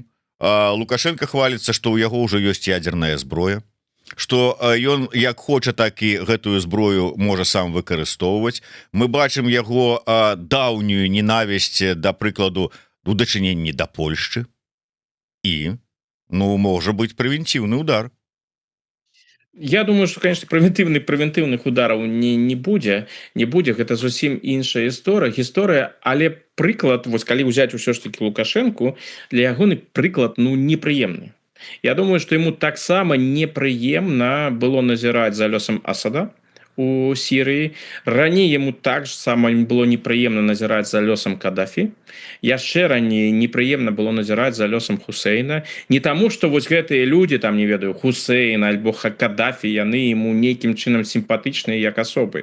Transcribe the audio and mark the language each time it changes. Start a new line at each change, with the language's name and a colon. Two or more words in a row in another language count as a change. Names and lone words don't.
Belarusian: Лукашенко хваліцца, што ў яго ўжо ёсць ядерная зброя, што ён як хоча, так і гэтую зброю можа сам выкарыстоўваць. Мы бачым яго даўнюю ненавісць, да прыкладу, у дачыненні да Польшчы. І, ну, можа быць прэвентыўны удар.
Russian: Я думаю, что, конечно, превентивных ударов не будзе.
Belarusian: Гэта зусім іншая гісторыя, але прыклад, вось калі ўзяць усё ж таки Лукашенку, для ягоны прыклад, ну, непрыемны.
Russian: Я думаю, что ему
Belarusian: таксама непрыемна было назіраць за лёсам Асада у Сірыі. Раней ему так само было непрыемна назіраць за лёсам Кадафі. Яшчэ раней непрыемна было назіраць за лёсам Хусейна. Не таму, што вось гэтыя людзі, там, не ведаю, Хусейн альбо Кадафі, яны ему нейкім чынам сімпатычныя як асобы.